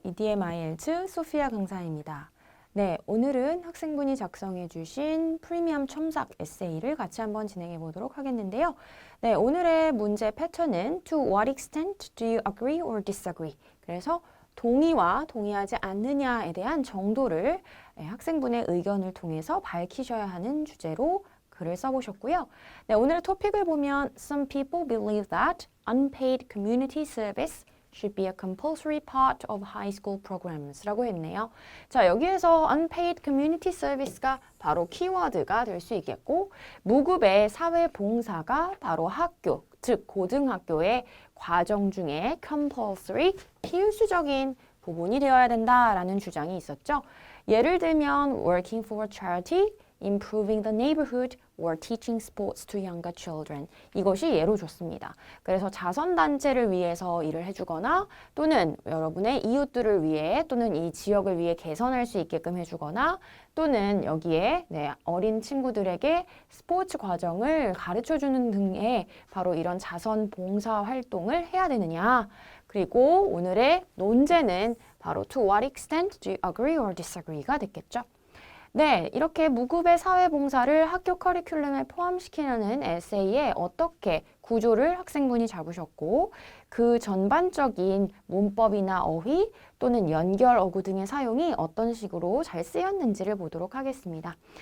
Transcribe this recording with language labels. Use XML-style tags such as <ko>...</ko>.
<ko>EDM-IELTS 소피아 강사입니다. 네, 오늘은 학생분이 작성해 주신 프리미엄 첨삭 에세이를 같이 한번 진행해 보도록 하겠는데요. 네, 오늘의 문제 패턴은</ko> <en>To what extent do you agree or disagree?</en> <ko>그래서 동의와 동의하지 않느냐에 대한 정도를 학생분의 의견을 통해서 밝히셔야 하는 주제로 글을 써보셨고요. 네, 오늘의 토픽을 보면</ko> <en>Some people believe that unpaid community service should be a compulsory part of high school programs</en> <ko>라고 했네요. 자, 여기에서</ko> <en>unpaid community service</en> <ko>가 바로 키워드가 될 수 있겠고 무급의 사회봉사가 바로 학교, 즉 고등학교의 과정 중에 compulsory, 필수적인 부분이 되어야 된다라는 주장이 있었죠.</ko> <en>예를 들면 working for a charity, improving the neighborhood, or teaching sports to younger children.</en> <ko>이것이 예로 좋습니다. 그래서 자선단체를 위해서 일을 해주거나 또는 여러분의 이웃들을 위해 또는 이 지역을 위해 개선할 수 있게끔 해주거나 또는 여기에 어린 친구들에게 스포츠 과정을 가르쳐주는 등의 바로 이런 자선 봉사 활동을 해야 되느냐. 그리고 오늘의 논제는 바로</ko> <en>to what extent do you agree or disagree</en> <ko>가 됐겠죠. 네, 이렇게 무급의 사회봉사를 학교 커리큘럼에 포함시키는 에세이에 어떻게 구조를 학생분이 잡으셨고 그 전반적인 문법이나 어휘 또는 연결 어구 등의 사용이 어떤 식으로 잘 쓰였는지를 보도록 하겠습니다.</ko>